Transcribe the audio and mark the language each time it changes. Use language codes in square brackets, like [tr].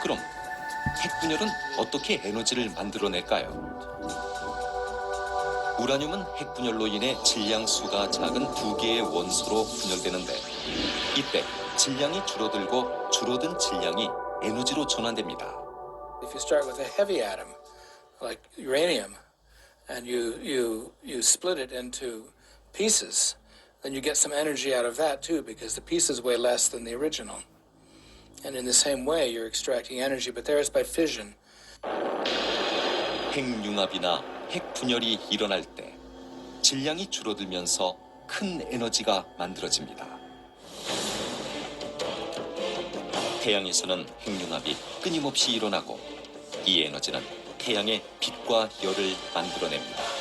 [ko] 그럼 핵분열은 어떻게 에너지를 만들어낼까요? 우라늄은 핵분열로 인해 질량수가 작은 2개의 원소로 분열되는데 이때 질량이 줄어들고 줄어든 질량이 에너지로 전환됩니다. [en] If you start with a heavy atom, like uranium, and you split it into pieces, then you get some energy out of that too, because the pieces weigh less than the original. And in the same way, you're extracting energy, but there is by fission. [ko] 핵융합이나 핵분열이 일어날 때 질량이 줄어들면서 큰 에너지가 만들어집니다. 태양에서는 핵융합이 끊임없이 일어나고 이 에너지는 태양의 빛과 열을 만들어냅니다.